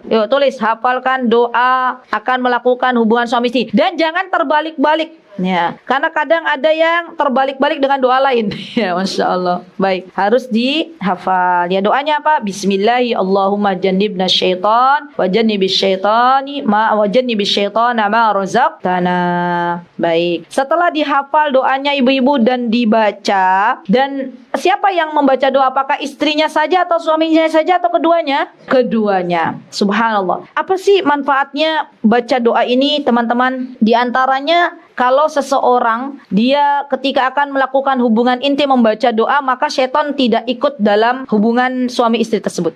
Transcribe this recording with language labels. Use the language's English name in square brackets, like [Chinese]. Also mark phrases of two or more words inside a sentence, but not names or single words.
[Indonesian] Yuk tulis, hafalkan doa akan melakukan hubungan suami istri. Dan jangan terbalik-balik. Ya, karena kadang ada yang terbalik-balik dengan doa lain. Ya, [Arabic] ما شاء الله. [Indonesian] Baik, harus dihafal. Ya, doanya apa? [Arabic] بسم الله اللهم جنبنا الشيطان وجنب الشيطان ما وجنب الشيطان ما رزقتنا. [Indonesian] Baik. Setelah dihafal doanya ibu-ibu dan dibaca, dan siapa yang membaca doa? Apakah istrinya saja atau suaminya saja atau keduanya? Keduanya. Subhanallah. Apa sih manfaatnya baca doa ini, teman-teman? Di antaranya, kalau seseorang dia ketika akan melakukan hubungan intim membaca doa, maka syaitan tidak ikut dalam hubungan suami istri tersebut.